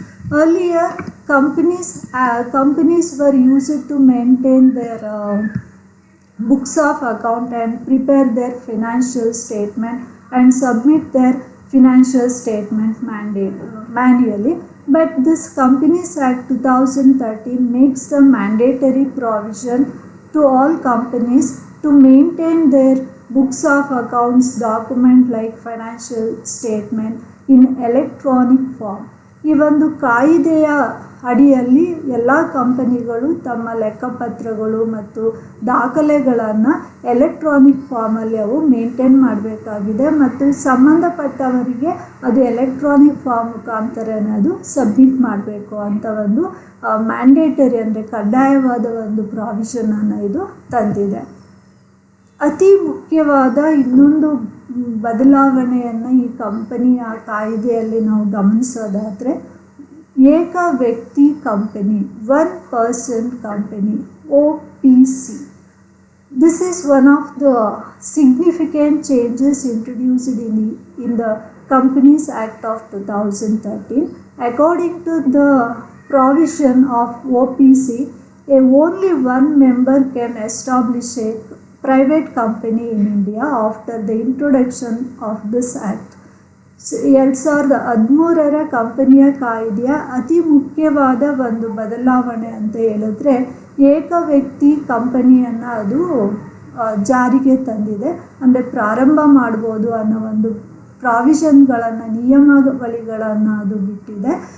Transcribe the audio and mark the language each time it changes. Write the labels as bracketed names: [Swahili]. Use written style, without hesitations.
[English] Earlier, companies were used to maintain their books of account and prepare their financial statement and submit their financial statement manually. But this Companies Act 2013 makes the mandatory provision to all companies to maintain their books of accounts document like financial statement in electronic form. [Kannada] ಈ ಒಂದು ಕಾಯ್ದೆಯ ಅಡಿಯಲ್ಲಿ ಎಲ್ಲ ಕಂಪನಿಗಳು ತಮ್ಮ ಲೆಕ್ಕಪತ್ರಗಳು ಮತ್ತು ದಾಖಲೆಗಳನ್ನು electronic ಫಾರ್ಮಲ್ಲಿ ಅವು ಮೇಂಟೈನ್ ಮಾಡಬೇಕಾಗಿದೆ ಮತ್ತು ಸಂಬಂಧಪಟ್ಟವರಿಗೆ ಅದು ಎಲೆಕ್ಟ್ರಾನಿಕ್ ಫಾರ್ಮ್ ಮುಖಾಂತರನೇ ಅದು ಸಬ್ಮಿಟ್ ಮಾಡಬೇಕು ಅಂತ ಒಂದು ಮ್ಯಾಂಡೇಟರಿ ಅಂದರೆ ಕಡ್ಡಾಯವಾದ ಒಂದು ಪ್ರಾವಿಷನನ್ನು ಇದು ತಂದಿದೆ. ಅತಿ ಮುಖ್ಯವಾದ ಇನ್ನೊಂದು ಬದಲಾವಣೆಯನ್ನು ಈ ಕಂಪನಿಯ ಕಾಯ್ದೆಯಲ್ಲಿ ನಾವು ಗಮನಿಸೋದಾದರೆ ಏಕ ವ್ಯಕ್ತಿ company, 1 person company, OPC. [English] This is one of the significant changes introduced in the Companies Act of 2013. According to the provision of OPC, only one member can establish a private company in India after the introduction of this act. [Kannada] 2013 ಕಂಪನಿಯ ಕಾಯ್ದೆಯ ಅತಿ ಮುಖ್ಯವಾದ ಒಂದು ಬದಲಾವಣೆ ಅಂತ ಹೇಳಿದ್ರೆ ಏಕ ವ್ಯಕ್ತಿ ಕಂಪನಿಯನ್ನು ಅದು ಜಾರಿಗೆ ತಂದಿದೆ. ಅಂದರೆ ಪ್ರಾರಂಭ ಮಾಡ್ಬೋದು ಅನ್ನೋ ಒಂದು ಪ್ರಾವಿಷನ್ಗಳನ್ನು, ನಿಯಮಾವಳಿಗಳನ್ನು ಅದು ಬಿಟ್ಟಿದೆ.